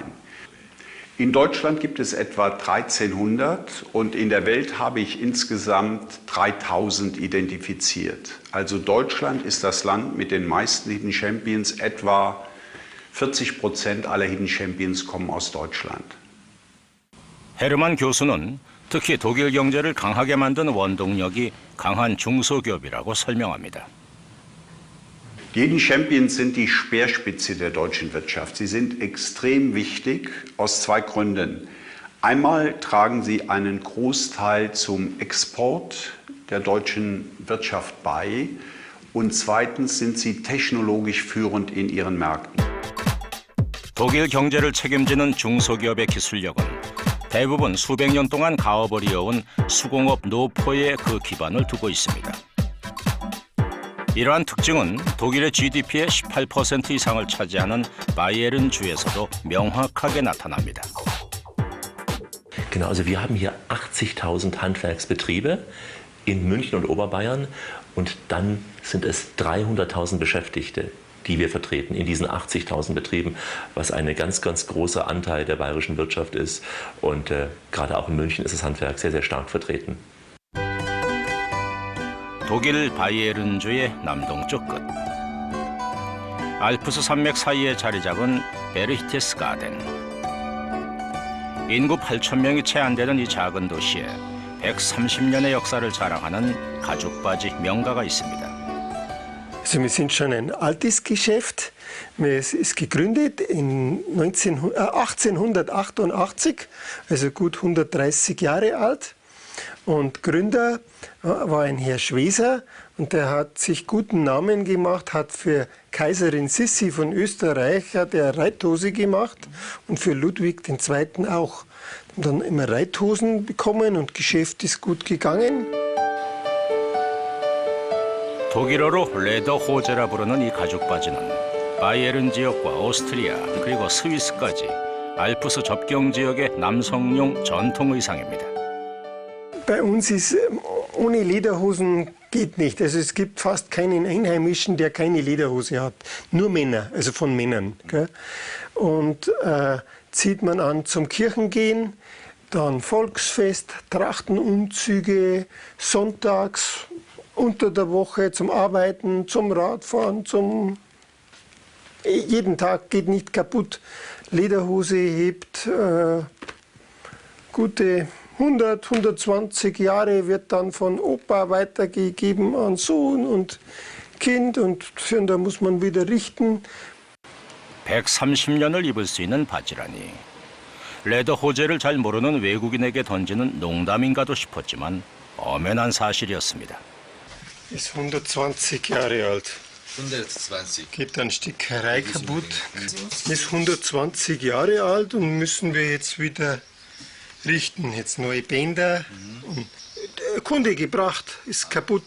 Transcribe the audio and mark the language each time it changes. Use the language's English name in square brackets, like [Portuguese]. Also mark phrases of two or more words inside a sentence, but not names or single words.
[German] In Deutschland gibt es etwa 1300 und in der Welt habe ich insgesamt 3000 identifiziert. Also Deutschland ist das Land mit den meisten [English] Hidden Champions. [German] Etwa 40% aller [English] Hidden Champions [German] kommen aus Deutschland. [Korean] 헤르만 교수는 특히 독일 경제를 강하게 만든 원동력이 강한 중소기업이라고 설명합니다. [German] Die [English] Hidden Champions [German] sind die Speerspitze der deutschen Wirtschaft. Sie sind extrem wichtig aus zwei Gründen. Einmal tragen sie einen Großteil zum Export der deutschen Wirtschaft bei und zweitens sind sie technologisch führend in ihren Märkten. [Korean] 독일 경제를 책임지는 중소기업의 기술력은 대부분 수백 년 동안 가업을 이어온 수공업 노포에 그 기반을 두고 있습니다. 이러한 특징은 독일의 GDP의 18% 이상을 차지하는 바이에른 주에서도 명확하게 나타납니다. [German] Genau, also wir haben hier 80.000 Handwerksbetriebe in München und Oberbayern. Und dann sind es 300.000 Beschäftigte, die wir vertreten in diesen 80.000 Betrieben, was ein ganz, ganz großer Anteil der bayerischen Wirtschaft ist. Und gerade auch in München ist das Handwerk sehr, sehr stark vertreten. [Korean] 독일 바이에른주의 남동쪽 끝. 알프스 산맥 사이에 자리 잡은 베르히테스가덴. 인구 8,000명이 채 안 되는 이 작은 도시에 130년의 역사를 자랑하는 가죽바지 명가가 있습니다. [German] Also wir sind schon ein altes Geschäft. Es ist gegründet in 1888, also gut 130 Jahre alt. Und Gründer war ein Herr Schweser und der hat sich guten Namen gemacht, hat für Kaiserin Sissi von Österreich hat er Reithose gemacht und für Ludwig II. Auch. Und dann immer Reithosen bekommen und Geschäft ist gut gegangen. [Korean] 독일어로 레더호제라 부르는 이 가죽바지는 바이에른 지역과 오스트리아 그리고 스위스까지 알프스 접경 지역의 남성용 전통 의상입니다. [German] Bei uns ist ohne Lederhosen geht nicht. Also es gibt fast keinen Einheimischen, der keine Lederhose hat. Nur Männer, also von Männern. Gell? Und zieht man an zum Kirchengehen, dann Volksfest, Trachtenumzüge, sonntags, unter der Woche zum Arbeiten, zum Radfahren, jeden Tag geht nicht kaputt. Lederhose hebt gute 100, 120 Jahre, wird dann von Opa weitergegeben an Sohn und Kind und da muss man wieder richten. [Korean] 130년을 입을 수 있는 바지라니. 레더 호제를 잘 모르는 외국인에게 던지는 농담인가도 싶었지만 엄연한 사실이었습니다. [German] Ist 120 Jahre alt. 120. Geht eine Stickerei kaputt. Ist 120 Jahre alt und müssen wir jetzt wieder richten. Jetzt neue Bänder. Und Kunde gebracht, ist kaputt.